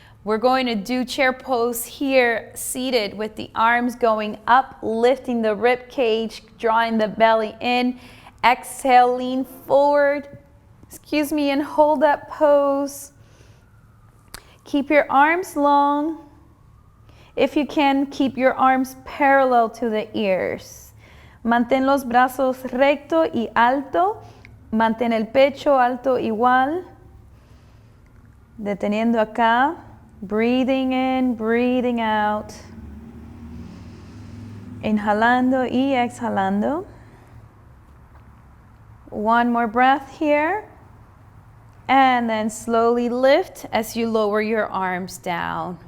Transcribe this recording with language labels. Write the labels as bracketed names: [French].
[English] We're going to do chair pose here, seated with the arms going up, lifting the rib cage, drawing the belly in. Exhale, lean forward. And hold that pose. Keep your arms long. If you can, keep your arms parallel to the ears. [Spanish] Mantén los brazos recto y alto. Mantén el pecho alto igual. Deteniendo acá. [English] Breathing in, breathing out. [Spanish] Inhalando y exhalando. [English] One more breath here. And then slowly lift as you lower your arms down.